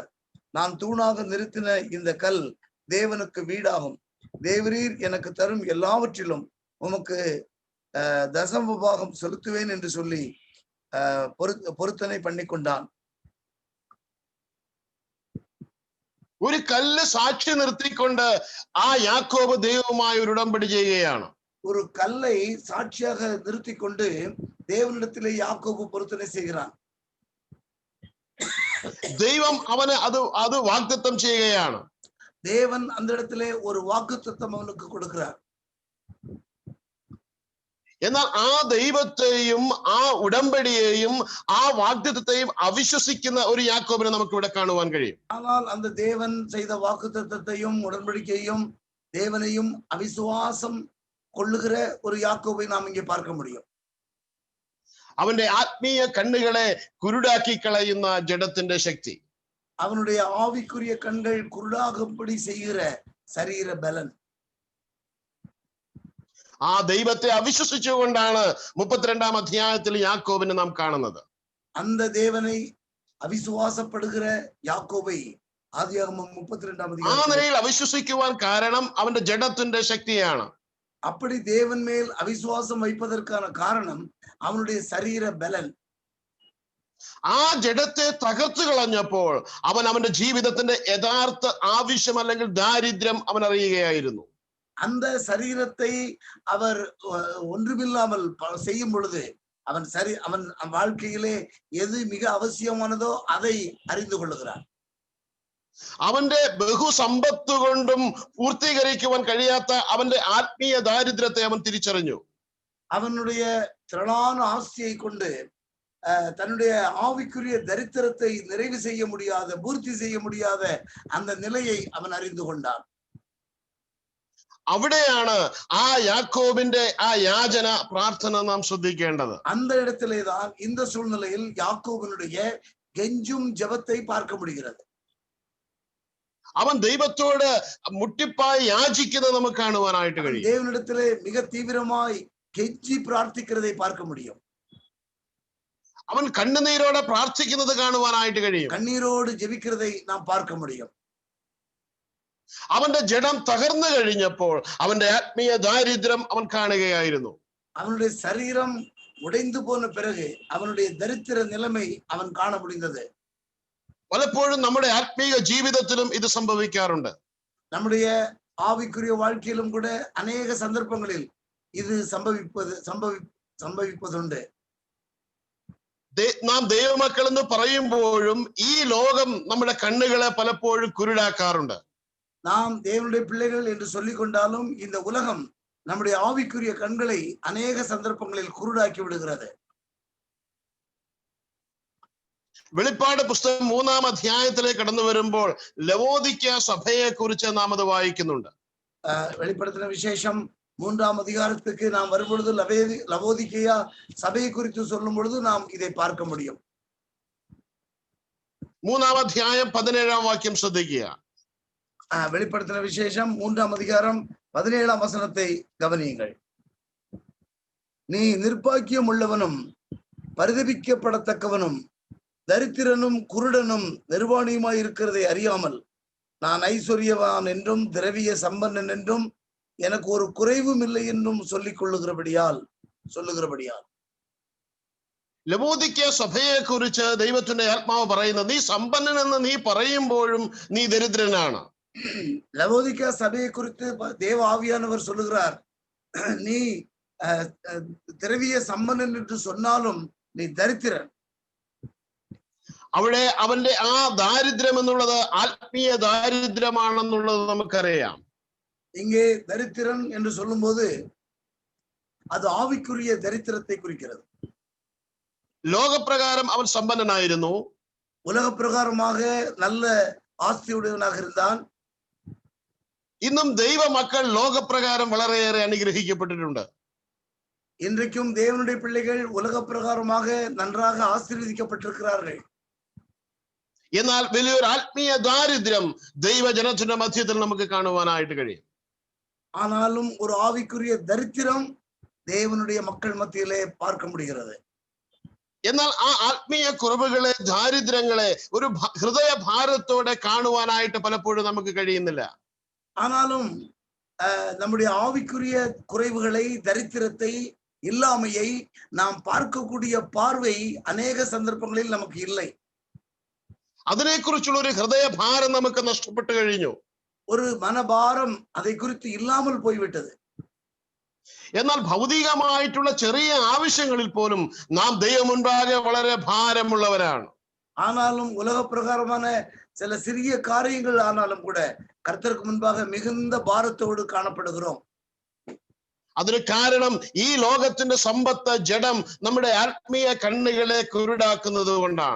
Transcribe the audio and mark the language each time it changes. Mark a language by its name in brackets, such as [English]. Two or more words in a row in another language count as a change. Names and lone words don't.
[Tamil] நான் தூணாக நிறுத்தின இந்த கல் தேவனுக்கு வீடாகும். தேவரீர் எனக்கு தரும் எல்லாவற்றிலும் உமக்கு தசம பாகம் செலுத்துவேன் என்று சொல்லி பொருத்தனை பண்ணி கொண்டான். [Malayalam] ഒരു കല്ല് സാക്ഷി നിർത്തിക്കൊണ്ട് ആ യാക്കോബ് ദൈവവുമായി ഒരു ഉടമ്പടി ചെയ്യുകയാണ്. [Tamil] ஒரு கல்லை சாட்சியாக நிறுத்தி கொண்டு தேவனிடத்திலே யாக்கோபு பொருத்தனை செய்கிறான். [Malayalam] ദൈവം അവന് അത് വാഗ്ദത്തം ചെയ്യുകയാണ്. [Tamil] தேவன் அந்த இடத்திலே ஒரு வாக்குத்தத்தம் அவனுக்கு கொடுக்கிறார். [Malayalam] എന്നാൽ ആ ദൈവത്തെയും ആ ഉടമ്പടിയെയും ആ വാഗ്ദത്തത്തെയും അവിശ്വസിക്കുന്ന ഒരു യാക്കോബിനെ നമുക്ക് ഇവിടെ കാണുവാൻ കഴിയും. [Tamil] ஆனால் அந்த தேவன் செய்த வாக்குத்தத்தத்தையும் உடன்படிக்கையும் தேவனையும் அவிசுவாசம் கொள்ளுகிற ஒரு யாக்கோபை நாம் இங்கே பார்க்க முடியும். [Malayalam] അവന്റെ ആത്മീയ കണ്ണുകളെ കുരുടാക്കി കളയുന്ന ജഡത്തിന്റെ ശക്തി, [Tamil] அவனுடைய ஆவிக்குரிய கண்கள் குருடாகும்படி செய்கிற சரீர பலன். [Malayalam] ആ ദൈവത്തെ അവിശ്വസിച്ചുകൊണ്ടാണ് 32-ാം അധ്യായത്തിൽ യാക്കോബിനെ നാം കാണുന്നത്. [Tamil] அந்த தேவனை அவிசுவாசப்படுகிற யாக்கோபை ஆதியாகமம் 32-ாம் [Malayalam] ആ [Tamil] அதிகாரம் [Malayalam] നിലയിൽ അവിശ്വസിക്കുവാൻ കാരണം അവന്റെ ജഡത്തിന്റെ ശക്തിയാണ്. [Tamil] அப்படி தேவன் மேல் அவிசுவாசம் வைப்பதற்கான காரணம் அவனுடைய சரீர பலன். [Malayalam] ആ ജഡത്തെ തകർത്തു കളഞ്ഞപ്പോൾ അവന്റെ ജീവിതത്തിന്റെ യഥാർത്ഥ ആവശ്യം അല്ലെങ്കിൽ ദാരിദ്ര്യം അവൻ അറിയുകയായിരുന്നു. [Tamil] அந்த சரீரத்தை அவர் ஒன்றுமில்லாமல் செய்யும் பொழுது அவன் வாழ்க்கையிலே எது மிக அவசியமானதோ அதை அறிந்து கொள்ளுகிறான். [Malayalam] അവന്റെ ബഹുസമ്പത്ത് കൊണ്ടും പൂർത്തീകരിക്കുവാൻ കഴിയാത്ത അവന്റെ ആത്മീയ ദാരിദ്ര്യത്തെ അവൻ തിരിച്ചറിഞ്ഞു. [Tamil] அவனுடைய திரளான ஆஸ்தியை கொண்டு தன்னுடைய ஆவிக்குரிய தரித்திரத்தை நிறைவு செய்ய முடியாத, பூர்த்தி செய்ய முடியாத அந்த நிலையை அவன் அறிந்து கொண்டான். [Malayalam] അവിടെയാണ് ആ യാക്കോബിന്റെ ആ യാചന പ്രാർത്ഥന നാം ശ്രദ്ധിക്കേണ്ടത്. [Tamil] அந்த இடத்திலேதான் இந்த சூழ்நிலையில் யாக்கோபினுடைய கெஞ்சும் ஜெபத்தை பார்க்க முடிகிறது. [Malayalam] അവൻ ദൈവത്തോട് മുട്ടിപ്പായി യാചിക്കുന്നത് നമുക്ക് കാണുവാനായിട്ട് കഴിയും. [Tamil] தேவனிடத்திலே மிக தீவிரமாய் கெஞ்சி பிரார்த்திக்கிறதை பார்க்க முடியும். [Malayalam] അവൻ കണ്ണുനീരോടെ പ്രാർത്ഥിക്കുന്നത് കാണുവാനായിട്ട് കഴിയും. [Tamil] கண்ணீரோடு ஜெபிக்கிறதை நாம் பார்க்க முடியும். [Malayalam] അവന്റെ ജഡം തകർന്നു കഴിഞ്ഞപ്പോൾ അവന്റെ ആത്മീയ ദാരിദ്ര്യം അവൻ കാണുകയായിരുന്നു. [Tamil] அவனுடைய சரீரம் உடைந்து போன பிறகு அவனுடைய தரித்திர நிலைமை அவன் காண முடிந்தது. [Malayalam] പലപ്പോഴും നമ്മുടെ ആത്മീയ ജീവിതത്തിലും ഇത് സംഭവിക്കാറുണ്ട്. [Tamil] நம்முடைய ஆவிக்குரிய வாழ்க்கையிலும் கூட அநேக சந்தர்ப்பங்களில் இது സംഭവിப்பതുണ്ട്. [Malayalam] നാം ദൈവമക്കൾ എന്ന് പറയുമ്പോഴും ഈ ലോകം നമ്മുടെ കണ്ണുകളെ പലപ്പോഴും കുരുടാക്കാറുണ്ട്. [Tamil] நாம் தேவனுடைய பிள்ளைகள் என்று சொல்லிக் கொண்டாலும் இந்த உலகம் நம்முடைய ஆவிக்குரிய கண்களை அநேக சந்தர்ப்பங்களில் குருடாக்கி விடுகிறது. [Malayalam] വെളിപ്പാട് പുസ്തകം 3-ാം അധ്യായത്തിലേക്ക് കടന്നു വരുമ്പോൾ ലവോദിക്ക സഭയെ കുറിച്ച് നാം അത് വായിക്കുന്നുണ്ട്. [Tamil] வெளிப்படுத்தின விசேஷம் 3-ஆம் அதிகாரத்துக்கு நாம் வரும்பொழுது லவோதிக்கேயா சபையை குறித்து சொல்லும் பொழுது நாம் இதை பார்க்க முடியும். [Malayalam] 3-ാം അധ്യായം 17-ാം വാക്യം ശ്രദ്ധിക്കുക. [Tamil] வெளிப்படுத்தின விசேஷம் 3-ஆம் அதிகாரம் 17-ஆம் வசனத்தை கவனியுங்கள். நீ நிர்பாக்கியம் உள்ளவனும் பரிதபிக்கப்படத்தக்கவனும் தரித்திரனும் குருடனும் நிர்வாணியுமாய் இருக்கிறதை அறியாமல் நான் ஐஸ்வர்யவான் என்றும் திரவிய சம்பன்னன் என்றும் எனக்கு ஒரு குறைவும் இல்லை என்றும் சொல்லிக் சொல்லுகிறபடியால் [Malayalam] ലവോദിക്ക സഭയെ കുറിച്ച് ദൈവത്തിന്റെ ആത്മാവ് പറയുന്നത്, നീ സമ്പന്നനെന്ന് നീ പറയുമ്പോഴും നീ ദരിദ്രനാണ്. [Tamil] லவோதிக்கா சபையை குறித்து தேவ ஆவியானவர் சொல்லுகிறார், நீ திரவிய சம்பன்னன் என்று சொன்னாலும் நீ தரித்திரன். [Malayalam] അവിടെ അവന്റെ ആ ദാരിദ്ര്യം എന്നുള്ളത് ആത്മീയ ദാരിദ്ര്യമാണെന്നുള്ളത് നമുക്കറിയാം. [Tamil] இங்கே தரித்திரன் என்று சொல்லும் போது அது ஆவிக்குரிய தரித்திரத்தை குறிக்கிறது. [Malayalam] ലോകപ്രകാരം അവൻ സമ്പന്നനായിരുന്നു, [Tamil] உலக பிரகாரமாக நல்ல ஆஸ்தியுடையவனாக இருந்தான். [Malayalam] ഇന്നും ദൈവ മക്കൾ ലോകപ്രകാരം വളരെയേറെ അനുഗ്രഹിക്കപ്പെട്ടിട്ടുണ്ട്. [Tamil] இன்றைக்கும் தேவனுடைய பிள்ளைகள் உலக பிரகாரமாக நன்றாக ஆசீர்வதிக்கப்பட்டிருக்கிறார்கள். [Malayalam] എന്നാൽ വലിയൊരു ആത്മീയ ദാരിദ്ര്യം ദൈവജനത്തിന്റെ മധ്യത്തിൽ നമുക്ക് കാണുവാനായിട്ട് കഴിയും. [Tamil] ஆனாலும் ஒரு ஆவிக்குரிய தரித்திரம் தேவனுடைய மக்கள் மத்தியிலே பார்க்க முடிகிறது. [Malayalam] എന്നാൽ ആ ആത്മീയ കുറവുകളെ, ദാരിദ്ര്യങ്ങളെ ഒരു ഹൃദയ ഭാരത്തോടെ കാണുവാനായിട്ട് പലപ്പോഴും നമുക്ക് കഴിയുന്നില്ല. [Tamil] ஆனாலும் நம்முடைய ஆவிக்குரிய குறைவுகளை, தரித்திரத்தை, இல்லாமையை நாம் பார்க்கக்கூடிய பார்வை அநேக சந்தர்ப்பங்களில் நமக்கு இல்லை. [Malayalam] അതിനെക്കുറിച്ചുള്ള ഒരു ഹൃദയ ഭാരം നമുക്ക് നഷ്ടപ്പെട്ടു കഴിഞ്ഞു. [Tamil] ஒரு மனபாரம் அதை குறித்து இல்லாமல் போய்விட்டது. [Malayalam] എന്നാൽ ഭൗതികമായിട്ടുള്ള ചെറിയ ആവശ്യങ്ങളിൽ പോലും നാം ദൈവം മുൻപാകെ വളരെ ഭാരമുള്ളവരാണ്. [Tamil] ஆனாலும் உலக பிரகாரமான சில சிறிய காரியங்கள் ஆனாலும் கூட கர்த்தருக்கு முன்பாக மிகுந்த பாரத்தோடு காணப்படுகிறோம். [Malayalam] അതിന് കാരണം ഈ ലോകത്തിന്റെ സമ്പത്ത്, ജഡം നമ്മുടെ ആത്മീയ കണ്ണുകളെ കുരുടാക്കുന്നത് കൊണ്ടാണ്.